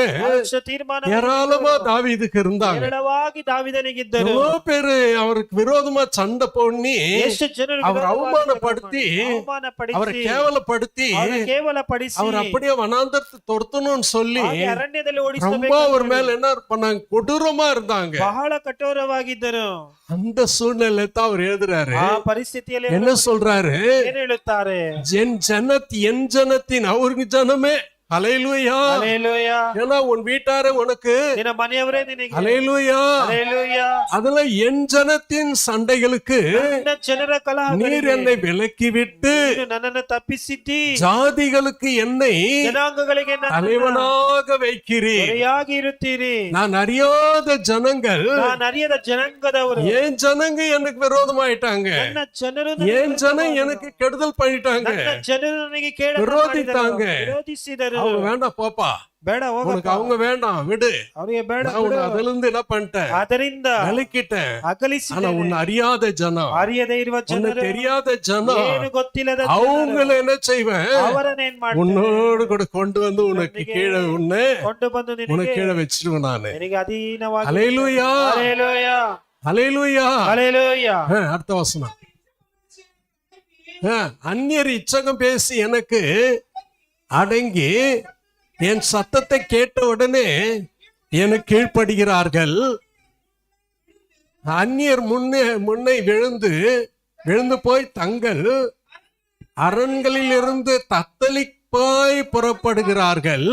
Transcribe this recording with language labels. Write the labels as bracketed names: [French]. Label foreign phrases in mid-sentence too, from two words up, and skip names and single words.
[Kannada] ತೀರ್ಮಾನ [Tamil] ஏராளமா தாவீதுக்கு இருந்தாங்க. [Kannada] ಹೇರಳವಾಗಿ ದಾವೀದನಿಗಿದ್ದರು. [Tamil] எவ்வளவு பேரு அவருக்கு விரோதமா சண்டை பண்ணி [Kannada] ಎಷ್ಟು ಜನರು [Tamil] அவர் [Kannada] ವಿರೋಧವಾಗಿ [Tamil] அவமானப்படுத்தி, [Kannada] ಅವಮಾನಪಡಿಸಿ, [Tamil] அவரை கேவலப்படுத்தி, [Kannada] ಅವರನ್ನು ಕೇವಲಪಡಿಸಿ, [Tamil] அவர் அப்படியே வனாந்தரத்தை துரத்தணும்னு சொல்லி [Kannada] ಹಾಗೆ ಅರಣ್ಯದಲ್ಲಿ [Tamil] ரொம்ப [Kannada] ಓಡಿಸಬೇಕು. [Tamil] அவர் மேல என்ன பண்ணாங்க, கொடூரமா இருந்தாங்க. [Kannada] ಬಹಳ ಕಠೋರವಾಗಿದ್ದರು. [Tamil] அந்த சூழ்நிலை தான் அவர் எழுதுறாரு. [Kannada] ಆ ಪರಿಸ್ಥಿತಿಯಲ್ಲಿ [Tamil] என்ன சொல்றாரு, [Kannada] ಏನ್ ಹೇಳುತ್ತಾರೆ? [Tamil] என் ஜனத்தின் அவருக்கு ஜனமே. ஹல்லேலூயா. [Kannada] ಹಲ್ಲೆಲೂಯಾ. [Tamil] ஏன்னா உன் வீட்டாரே உனக்கு. [Kannada] ನಿನ್ನ ಮನೆಯವರೇ ನಿನಗೆ. [Tamil] ஹல்லேலூயா. [Kannada] ಹಲ್ಲೆಲೂಯಾ. [Tamil] அதுல என் ஜனத்தின் சண்டைகளுக்கு [Kannada] ನನ್ನ ಜನರ [Tamil] நீர் [Kannada] ಕಲಹಗಳಿಗೆ [Tamil] என்னை விலக்கி விட்டு, [Kannada] ನೀನು ನನ್ನನ್ನು ತಪ್ಪಿಸಿದ್ದಿ, [Tamil] ஜாதிகளுக்கு என்னை [Kannada] ಜನಾಂಗಗಳಿಗೆ ನನ್ನನ್ನು [Tamil] தலைவனாக வைக்கிறீர். [Kannada] ಹೊರೆಯಾಗಿ ಇರುತ್ತೀರಿ. [Tamil] நான் அறியாத ஜனங்கள், [Kannada] ನಾನು ಅರಿಯದ ಜನಾಂಗದವರು, [Tamil] என் ஜனங்க எனக்கு விரோதமாயிட்டாங்க, [Kannada] ನನ್ನ ಜನರು [Tamil] என் ஜனம் எனக்கு கெடுதல் பண்ணிட்டாங்க, [Kannada] ನನ್ನ ಜನರು ನನಗೆ ಕೇಡನ್ನು [Tamil] ವಿರೋಧಿத்தாங்க. [Kannada] ಮಾಡಿದರು, ವಿರೋಧಿಸಿದರು. [Tamil] அவங்க வேண்டாம் போப்பா, [Kannada] ಬೇಡ [Tamil] உனக்கு [Kannada] ಹೋಗಪ್ಪ, [Tamil] அவங்க வேண்டாம் விடு, [Kannada] ಅವ್ರಿಗೆ ಬೇಡ [Tamil] நான் உன்னை [Kannada] ಬಿಡು. [Tamil] அதுல இருந்து என்ன பண்ணிட்டேன், [Kannada] ಅದರಿಂದ [Tamil] விலக்கிட்டேன். ஆனா [Kannada] ಅಗಲಿಸಿದ್ದೇನೆ. [Tamil] உன்னை அறியாத ஜனம், [Kannada] ಅರಿಯದೇ ಇರುವ [Tamil] உன்னை [Kannada] ಜನರು, [Tamil] தெரியாத ஜனம், [Kannada] ಏನು ಗೊತ್ತಿಲ್ಲದ [Tamil] அவங்கள என்ன செய்வேன், [Kannada] ಅವರನ್ನೇನ್ ಮಾಡ್ತಾರೆ, [Tamil] உன்னோடு கூட கொண்டு வந்து உனக்கு கீழே உன்னை [Kannada] ಕೊಂಡು ಬಂದು [Tamil] உனக்கு [Kannada] ನಿನಗೆ [Tamil] கீழே வச்சிருவேன் நானு. [Kannada] ನಿನಗೆ ಅಧೀನವಾಗಿ. [Tamil] ஹல்லேலூயா, [Kannada] ಹಲ್ಲೆಲೂಯಾ, [Tamil] ஹல்லேலூயா. [Kannada] ಹಲ್ಲೆಲೂಯಾ. [Tamil] அடுத்த வசனம். அந்நியர் இச்சகம் பேசி எனக்கு அடங்கி என் சத்தத்தை கேட்ட உடனே எனக்கு கீழ்ப்படுகிறார்கள். அந்நியர் முன்னே விழுந்து போய் தங்கள் அரண்களில் இருந்து தத்தளிப்பாய் புறப்படுகிறார்கள்.